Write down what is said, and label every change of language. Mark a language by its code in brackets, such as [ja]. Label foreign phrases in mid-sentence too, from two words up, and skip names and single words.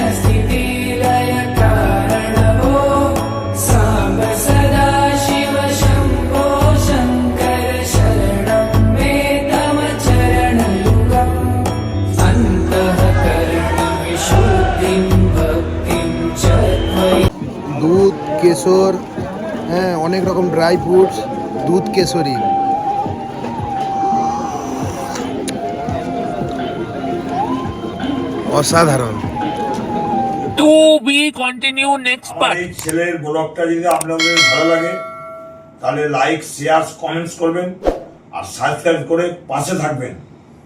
[sa] स्थिति लय कारणो सांब सदा शिव शंभो शंकर शरणं मे तव चरणयुगम्। अन्तःकरण विशुद्धिं भक्तिं च त्वयि। [bn] দুধ কেশর, হ্যাঁ অনেক রকম [en] dry fruits, [bn] দুধ কেশরী। অসাধারণ। [en] to be continue next আমার part. [bn] এই ছেলের ব্লগটা যদি আপনাদের ভালো লাগে তাহলে [en] like share comments [bn] করবেন আর সাবস্ক্রাইব করে পাশে থাকবেন।